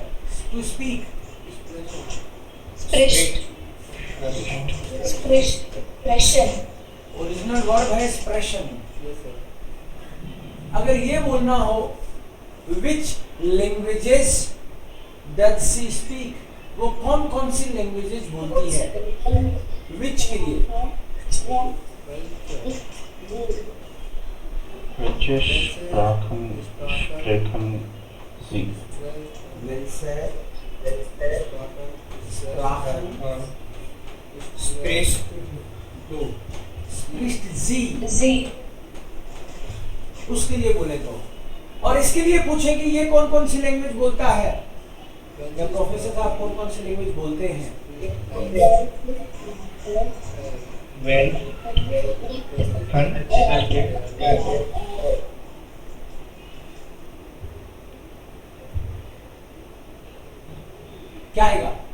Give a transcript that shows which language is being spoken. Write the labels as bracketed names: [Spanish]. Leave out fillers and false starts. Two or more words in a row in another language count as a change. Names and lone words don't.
[English] to speak, original verb है एक्सप्रेशन। [Hindi] अगर ये बोलना हो [English] which languages does she speak, [Hindi] वो कौन कौन सी लैंग्वेजेस बोलती है? विच के लिए [German] Welche Sprachen sprechen Sie? welche Sprachen Spricht spricht sie, [Hindi] उसके लिए बोले तो। और इसके लिए पूछे कि ये कौन कौन सी लैंग्वेज बोलता है, या प्रोफेसर साहब कौन कौन सी लैंग्वेज बोलते हैं? when क्या आएगा?